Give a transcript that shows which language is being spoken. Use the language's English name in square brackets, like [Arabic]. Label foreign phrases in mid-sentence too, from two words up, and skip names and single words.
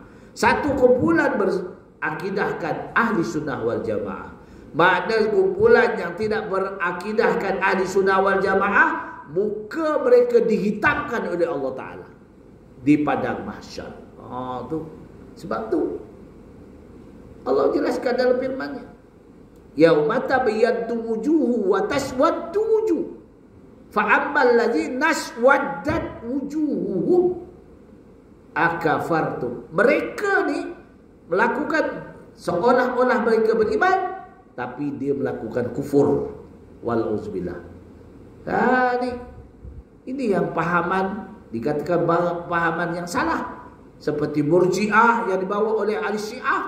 [Malay] Satu kumpulan berakidahkan [Arabic] أهل السنة والجماعة. [Malay] Makna kumpulan yang tidak berakidahkan [Arabic] أهل السنة والجماعة, [Malay] muka mereka dihitamkan oleh [Arabic] الله تعالى [Malay] di padang mahsyar. Sebab tu Allah jelaskan dalam firman-Nya, [Arabic] يوم تبيض وجوه وتسود وجوه فأما الذين اسودت وجوههم أكفرتم. [Malay] Mereka ni melakukan seolah-olah mereka beriman, tapi dia melakukan kufur. Walauzubillah. Ini yang pahaman, dikatakan pahaman yang salah, seperti Murji'ah yang dibawa oleh ahli Syiah.